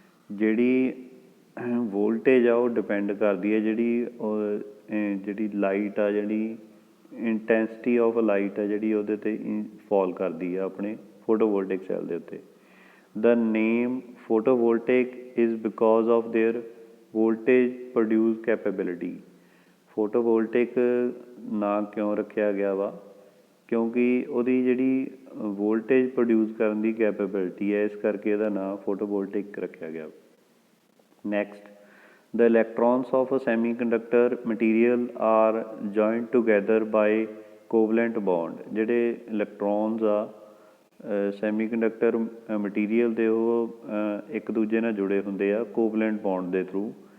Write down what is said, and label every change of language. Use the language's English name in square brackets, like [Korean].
[Punjabi] ਜਿਹੜੀ ਵੋਲਟੇਜ ਆ ਉਹ ਡਿਪੈਂਡ ਕਰਦੀ ਹੈ ਜਿਹੜੀ ਲਾਈਟ ਆ, ਜਿਹੜੀ ਇੰਟੈਂਸਿਟੀ ਆਫ ਲਾਈਟ ਆ ਜਿਹੜੀ ਉਹਦੇ 'ਤੇ ਫੋਲ ਕਰਦੀ ਆ ਆਪਣੇ ਫੋਟੋਵੋਲਟਿਕ ਸੈੱਲ ਦੇ ਉੱਤੇ। [English] The name photovoltaic is because of their voltage produce capability। [Punjabi] Photovoltaic ਨਾਂ ਕਿਉਂ ਰੱਖਿਆ ਗਿਆ ਵਾ? ਕਿਉਂਕਿ ਉਹਦੀ ਜਿਹੜੀ ਵੋਲਟੇਜ ਪ੍ਰੋਡਿਊਸ ਕਰਨ ਦੀ ਕੈਪੇਬਿਲਿਟੀ ਹੈ, ਇਸ ਕਰਕੇ ਇਹਦਾ ਨਾਂ ਫੋਟੋਵੋਲਟਿਕ ਰੱਖਿਆ ਗਿਆ। [English] Next, the electrons of a semiconductor material are joined together by covalent bond। [Punjabi] ਜਿਹੜੇ ਇਲੈਕਟ੍ਰੋਨਸ ਆ ਸੈਮੀਕੰਡਕਟਰ ਮਟੀਰੀਅਲ ਦੇ ਉਹ ਇੱਕ ਦੂਜੇ ਨਾਲ ਜੁੜੇ ਹੁੰਦੇ ਆ ਕੋਵਲੈਂਟ ਬੌਂਡ ਦੇ ਥਰੂ।